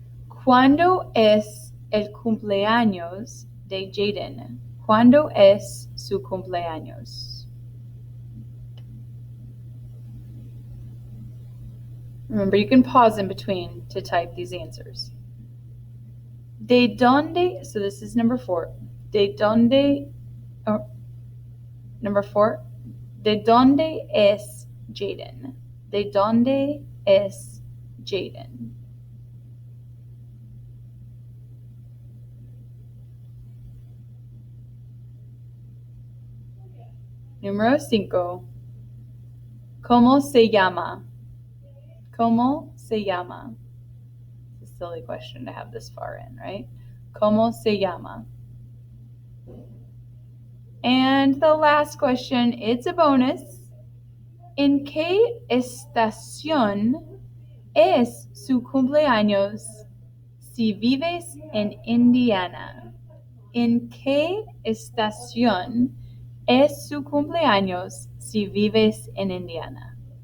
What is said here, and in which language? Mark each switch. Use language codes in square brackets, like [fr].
[es] ¿Cuándo es el cumpleaños de Jaden? ¿Cuándo es su cumpleaños? [en] Remember, you can pause in between to type these answers. [es] ¿De dónde? [en] So this is number 4. ¿De dónde? Number 4. [es] ¿De dónde es Jaden? ¿De dónde es Jaden? Número 5. ¿Cómo se llama? ¿Cómo se llama? [en] It's a silly question to have this far in, right? [es] ¿Cómo se llama? [en] And the last question, it's a bonus. [es] ¿En qué estación es su cumpleaños si vives en Indiana? ¿En qué estación es su cumpleaños si vives en Indiana?